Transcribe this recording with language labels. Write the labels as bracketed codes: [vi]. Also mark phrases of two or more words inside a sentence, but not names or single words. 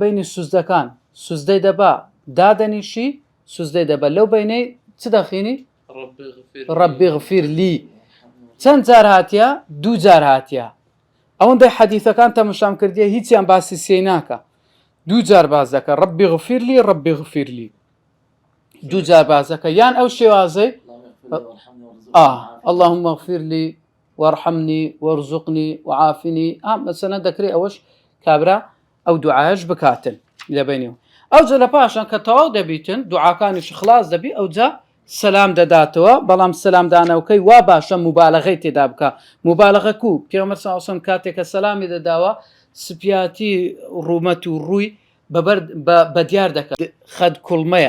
[ckb] بینی سوزدەکان سوزدەی دەبا دادەنیشی سوزدەی دەبە لەو بینەی چ دەخینی [ar] ڕەبی غفیر لی [ckb] چەند جار هاتیە دوو جار هاتیە ئەوەندەی حەدیثەکان تەماشام کردیە هیچیان باسی سێ ناکە دوو جار باز دەکە [ar] ڕەبی غفیر لی ڕەبی غفیر لی [ckb] دوو جار باز دەکە یان ئەو شێوازەی [ar] اللهم اغفر لي وارحمني وارزقني وعافني [ckb] مثلا دەکرێت ئەوەش کابرا ئەو دوعاەش بکاتن لەبینەوە ئەوجا لە پاشان کە تەواو دەبیتن دوعاکانیش خلاص دەبی ئەوجا سەلام دەداتەوە بەڵام سەلامدانەوەکەی وا باشە موبالەغەی تێدا بکە موبالەغە کو پێغەمبەر [ar] صلی الله علیه و سلم [ckb] کاتێک کە سەلامی دەداوە سپیاتی ڕوومەت و ڕووی بەدیار دەکات خەد کوڵمەیە